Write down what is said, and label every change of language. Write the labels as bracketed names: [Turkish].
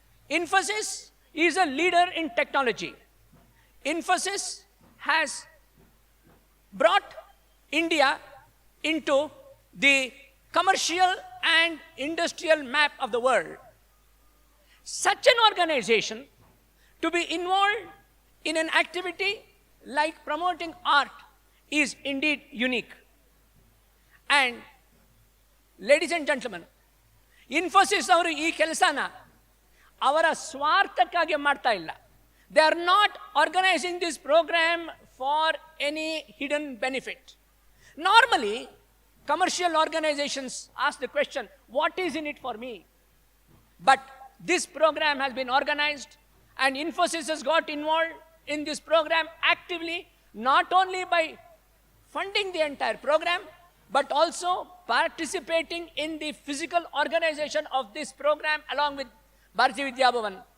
[English] Infosys is a leader in technology. Infosys has brought India into the commercial and industrial map of the world. Such an organization to be involved in an activity like promoting art is indeed unique. And ladies and gentlemen, [Kannada] Infosys ಅವರು ಈ ಕೆಲಸನ ಅವರ ಸ್ವಾರ್ಥಕ್ಕಾಗಿ ಮಾಡ್ತಾ ಇಲ್ಲ. [English] They are not organizing this program for any hidden benefit. Normally, commercial organizations ask the question, what is in it for me? But this program has been organized and Infosys has got involved in this program actively, not only by funding the entire program, but also participating in the physical organization of this program along with Bharatiya Vidya Bhavan.